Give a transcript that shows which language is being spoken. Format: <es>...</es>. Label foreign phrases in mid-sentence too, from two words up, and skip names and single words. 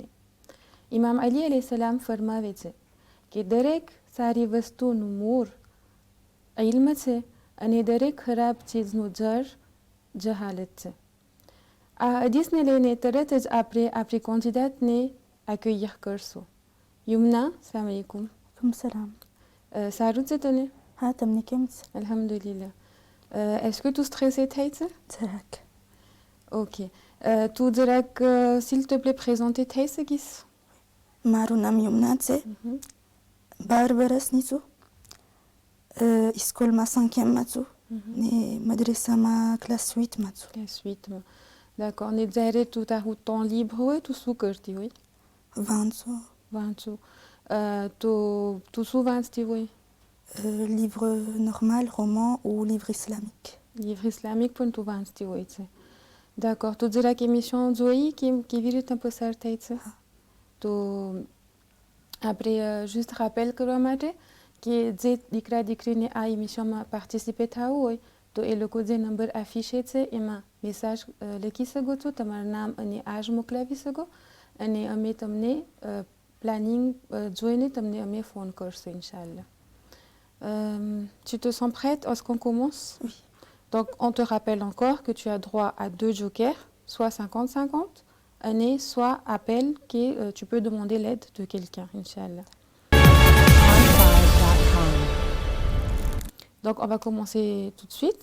<gu>ઇમામ અલી અલૈહિસ્સલામ ફરમાવે છે કે દરેક સારી વસ્તુનું મૂળ ઇલ્મ છે અને દરેક ખરાબ ચીજનું જળ જહાલત છે. આ હદીસને લઈને તરત જ આપણે આપણી કોન્સિદાતને accueillir કરશો. યુમના, સલામ અલૈકુમ. Salam. સારું છે તને? હા, તમને કેમ છે?</gu> <fr>Alhamdulillah. Est-ce que tout stressé થાય છે?</fr> <gu>જરાક. Ok. તું જરાક</gu> <fr>s'il te plaît présenter</fr> <gu>થઈ શકીશ? મારું નામ યમુના છે. 12 વર્ષની છું. સ્કૂલમાં 5e છું ને મદ્રસામાં ક્લાસ 8માં છું.</gu> <fr>Classe 8. D'accord.</fr> <gu>ને જ્યારે તું તારું</gu> <fr>temps libre</fr> <gu>હોય તું શું કરતી હોય? વાંચું. વાંચું. તો તું શું વાંચતી હોય?</gu> <fr>livre normal, roman ou livre islamique. Livre islamique</fr> <gu>પણ તું વાંચતી હોય છે. D'accord. તો જરાક એમિશન જોઈ કેવી રીતના પસાર થાય છે? તો આપણે</gu> <fr>juste rappel</fr> <gu>કરવા માટે કે જે દીકરા દીકરીને આ એમિશનમાં પાર્ટિસિપેટ થવું હોય તો એ લોકો જે નંબર આફિશે છે એમાં મેસેજ લખી શકો છો, તમારું નામ અને આજ મોકલાવી શકો અને અમે તમને પ્લાનિંગ જોઈને તમને અમે ફોન કરશું ઇન્શાલ્લાહ.</gu> <fr>Tu te sens prête? Est-ce qu'on commence? Oui. Donc on te rappelle encore que tu as droit à 2 jokers, soit 50-50, et soit appel que tu peux demander l'aide de quelqu'un, Inch'Allah. Donc on va commencer tout de suite.</fr>